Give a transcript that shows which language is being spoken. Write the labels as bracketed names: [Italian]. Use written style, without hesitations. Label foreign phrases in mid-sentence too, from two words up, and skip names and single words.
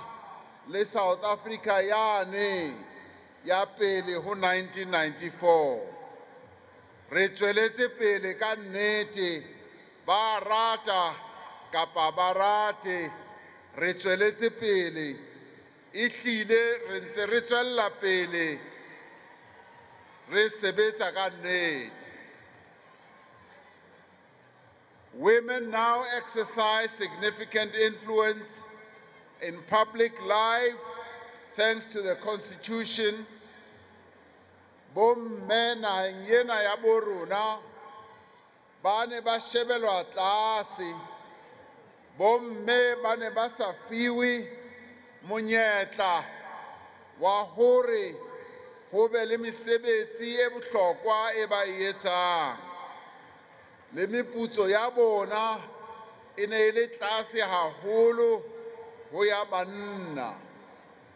[Southern Sotho] le South Africa yane ya pele ho 1994 re tsweletse pele ka nnete ba rata kapa barate re tsweletse pele ihlile re ntse re tswella pele re sebetsa ka nnete. [English] Women now exercise significant influence in public life thanks to the constitution. [Southern Sotho] Bomme naheng ena ya bo rona ba ne ba shebelwa tlase, bomme ba ne ba sa fiwe monyetla wa hore ho be le mesebetsi e bohlokwa e ba e etsang, le meputso ya bona e ne le tlase haholo ho ya banna.